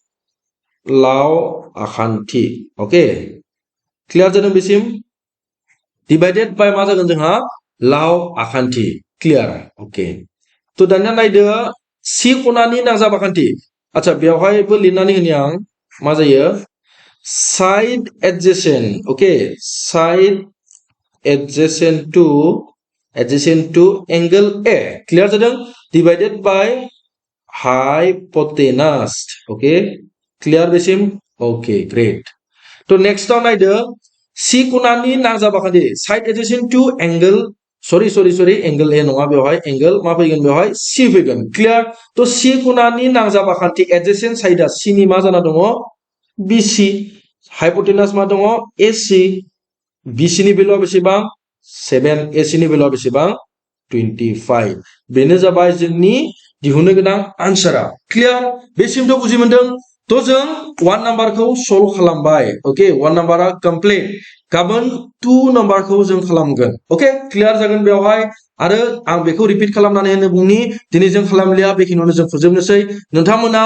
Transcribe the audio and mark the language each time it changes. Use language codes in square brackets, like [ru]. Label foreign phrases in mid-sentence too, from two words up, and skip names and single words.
[brx] लाव आखान्थि ओके क्लियर जादों बेसिम [en] divided by [brx] मा जागोन जोंहा लाव आखान्थि क्लियर ओके तो दानिया नायदो c खनानि नांजाब आखान्थि अच्छा बेवहायबो लिरनानै होनि आं मा जायो [en] side adjacent okay side adjacent to angle A clear जादों divided by hypotenuse okay clear बेसिम okay great तो next [brx] आव नायदो c कोनानि नांजाब आखान्थि [en] side adjacent to angle sorry angle A [brx] नङा बेवहाय angle मा फैगोन बेवहाय c फैगोन clear तो c कोनानि नांजाब आखान्थि adjacent साइडआ c नि मा जाना दङ BC hypotenuse मा दङ AC BC नि भेलुआ बेसेबां 7 AC नि भेलुआ बेसेबां 25 बेनो जाबाय जोंनि दिहुननो गोनां आन्सारा क्लियर बेसिमथ' बुजि मोनदों तो जों 1 नाम्बारखौ सल्व खालामबाय ओके 1 नाम्बारा कमप्लीट गाबोन 2 नाम्बारखौ जों खालामगोन ओके क्लियर जागोन बेवहाय आरो आं बेखौ रिपिट खालामनानै होनो बुंनि दिनै जों खालामलिया बेखिनियावनो जों फोजोबनोसै नोंथांमोना